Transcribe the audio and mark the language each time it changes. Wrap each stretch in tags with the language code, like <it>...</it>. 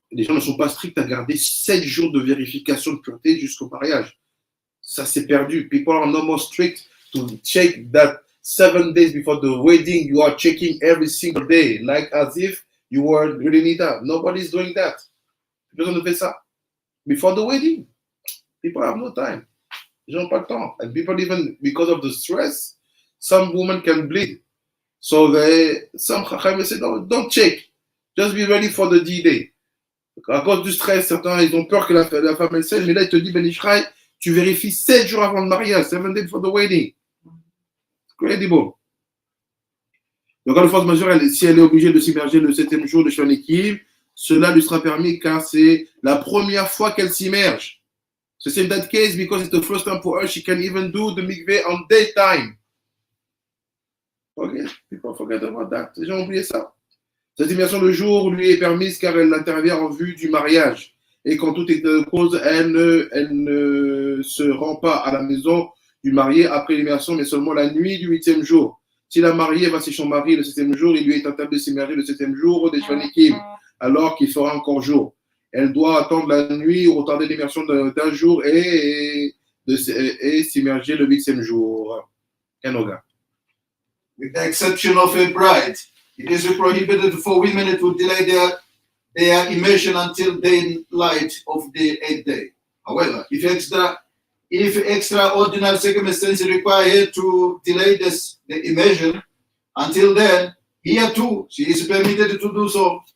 <fr>Les gens ne sont pas stricts à garder 7 jours de vérification de pureté jusqu'au mariage. Ça s'est perdu.</fr> <en>People are no more strict to check that 7 days before the wedding, you are checking every single day, like as if you were really Nida. Nobody's doing that.</en> <fr>Personne ne fait ça.</fr> <en>Before the wedding, people have no time.</en> <fr>Ils n'ont pas le temps.</fr> <en>And people even, because of the stress, some women can bleed. So some Chacham say, don't check. Just be ready for the D-Day.</en> <fr>À cause du stress, certains, ils ont peur que la femme elle saigne, mais là, il te dit, Ben Ishrael, tu vérifies 7 jours avant le mariage,</fr> <en>7 days before the wedding. Incredible.</en> <fr>Donc, en force majeure, si elle est obligée de s'immerger le 7e jour de Shivanikim, cela lui sera permis car c'est la première fois qu'elle s'immerge.</fr> <en>So in that case, because it's the first time for her, she can even do the mikveh on daytime. Okay, people forget about that.</en> <fr>Les gens ont oublié ça. Cette immersion de jour lui est permise car elle intervient en vue du mariage. Et quand tout est de cause, elle ne se rend pas à la maison du marié après l'immersion, mais seulement la nuit du 8e jour. Si la mariée va chez son mari le 7e jour, il lui est interdit de s'immerger le 7e jour des Shivanikim, alors qu'il fera encore jour. Elle doit attendre la nuit ou retarder l'immersion d'un jour et s'immerger le 8e jour. Kenoga.</fr> <en>With the exception of a bride, it is prohibited for women to delay their immersion until daylight of the 8th day. However, if extraordinary circumstances require her to delay the immersion until then, here too, she is permitted to do so.</en>